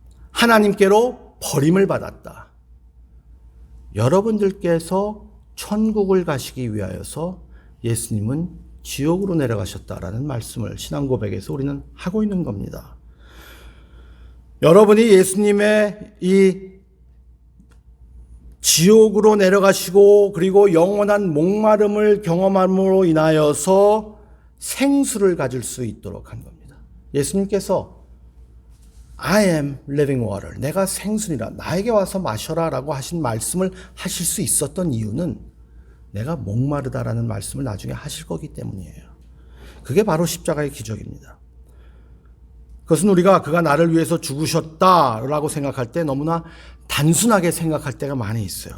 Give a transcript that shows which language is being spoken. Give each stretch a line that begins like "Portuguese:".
Korean: 하나님께로 버림을 받았다. 여러분들께서 천국을 가시기 위하여서 예수님은 지옥으로 내려가셨다라는 말씀을 신앙 고백에서 우리는 하고 있는 겁니다. 여러분이 예수님의 이 지옥으로 내려가시고 그리고 영원한 목마름을 경험함으로 인하여서 생수를 가질 수 있도록 한 겁니다.
English: 예수님께서 I am living water.
Korean: 내가 생수니라. 나에게 와서 마셔라 라고 하신 말씀을 하실 수 있었던 이유는 내가 목마르다라는 말씀을 나중에 하실 거기 때문이에요. 그게 바로 십자가의 기적입니다. 그것은 우리가 그가 나를 위해서 죽으셨다라고 생각할 때 너무나 단순하게 생각할 때가 많이 있어요.